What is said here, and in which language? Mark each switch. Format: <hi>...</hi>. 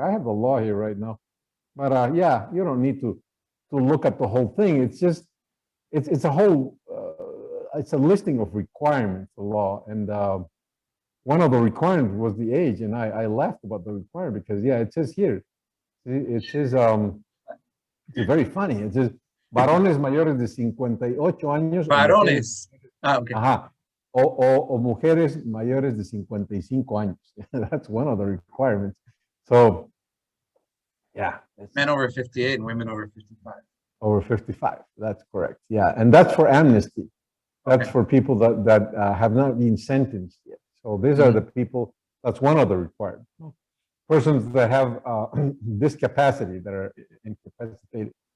<en>I have the law here right now, but yeah, you don't need to look at the whole thing. It's just it's a whole it's a listing of requirements, the law, and one of the requirements was the age, and I laughed about the requirement because it says here, it says it's very funny. It says</en> <es>varones mayores de 58 años. Varones. Okay. Ajá. O mujeres mayores de 55 años.</es> <en>That's one of the requirements. So, yeah. Men over 58 and women over 55. Over 55, that's correct. Yeah, and that's for amnesty. That's for people that have not been sentenced yet. So these are the people, that's one of the requirements. Persons that have discapacity, that are incapacitated.</en>